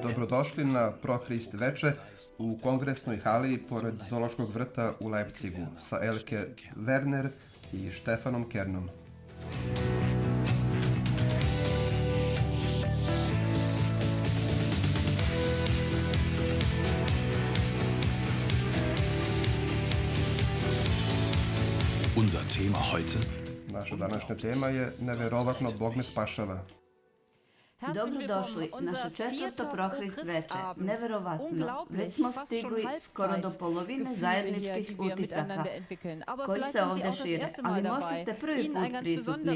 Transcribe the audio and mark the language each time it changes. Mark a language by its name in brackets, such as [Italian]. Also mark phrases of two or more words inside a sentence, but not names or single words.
[Serbian] Dobrodošli na Prohrist veče u kongresnoj hali pored Zoološkog vrta u Leipzigu sa Elke Werner i Štefanom Kernom. [German] Unser Thema heute? [Serbian] Naša današnja tema je Neverovatno, Bog me spašava. Dobrodošli, naše četvrto Prohrist veče. Neverovatno, već smo stigli skoro do polovine zajedničkih utisaka koji se ovdje šire, ali možda ste prvi put prisutni.